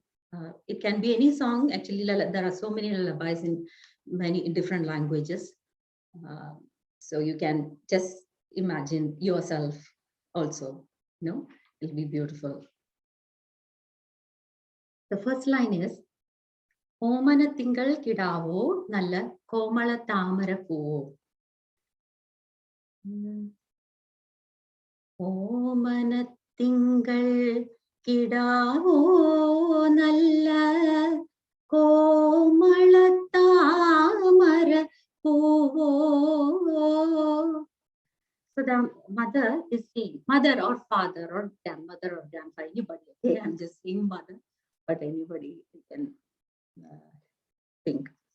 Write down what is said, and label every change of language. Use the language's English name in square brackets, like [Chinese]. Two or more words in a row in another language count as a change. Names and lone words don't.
[English] It can be any song. Actually, there are so many lullabies in many different languages. So you can just imagine yourself also, it'll be beautiful. The first line is, [Malayalam] ഓമന തിങ്കൾ കിടാവോ നല്ല കോമള താമര പൂ. ഓമന തിങ്കൾ കിടാവോ നല്ല കോമള താമര പൂ. [English] So the mother is saying, mother or father or grandmother or grandfather, anybody. Okay, I'm just saying mother, but anybody can think.